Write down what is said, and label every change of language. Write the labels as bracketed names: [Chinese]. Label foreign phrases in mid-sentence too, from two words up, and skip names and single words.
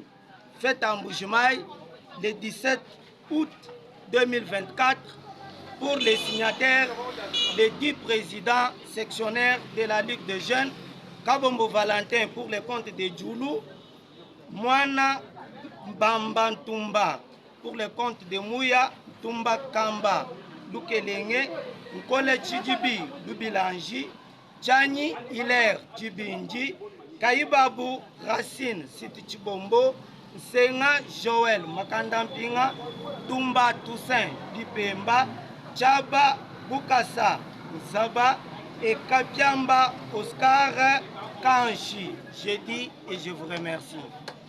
[French] Faite en Mbujimaï le 17 août 2024 pour les signataires, les 10 présidents sectionnaires de la Ligue des jeunes, Kabombo Valentin pour le compte de Djoulou, Mwana Mbamba Ntumba pour le compte de Mouya Tumba Kamba Lukelenge, Nkole Chidibi Lubilanji, Tchani Hilaire Tibinji, Kaibabu Racine Siti Chibombo, Senga Joël Makandampinga, Tumba Toussaint Dipemba, Chaba Bukasa Zaba et Kapiamba Oscar Kanchi. Je dis et je vous remercie.